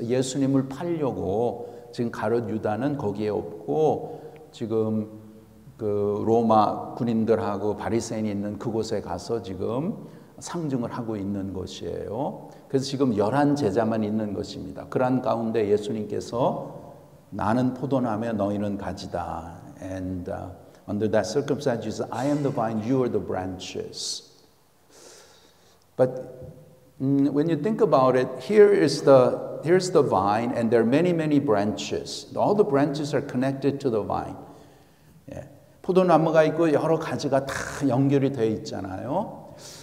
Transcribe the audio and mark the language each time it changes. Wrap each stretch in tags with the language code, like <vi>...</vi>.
<ko>예수님을 팔려고 지금 가룟 유다는 거기에 없고 지금 그 로마 군인들하고 바리새인이 있는 그곳에 가서 지금 상징을 하고 있는 것이에요. 그래서 지금 11 제자만 있는 것입니다. 그런 가운데 예수님께서 나는 포도나무에 너희는 가지다.</ko> <en>And under that circumstance, Jesus, I am the vine, you are the branches. But when you think about it, here's the vine, and there are many, many branches. All the branches are connected to the vine.</en> <ko>예. 포도나무가 있고 여러 가지가 다 연결이 되어 있잖아요.</ko>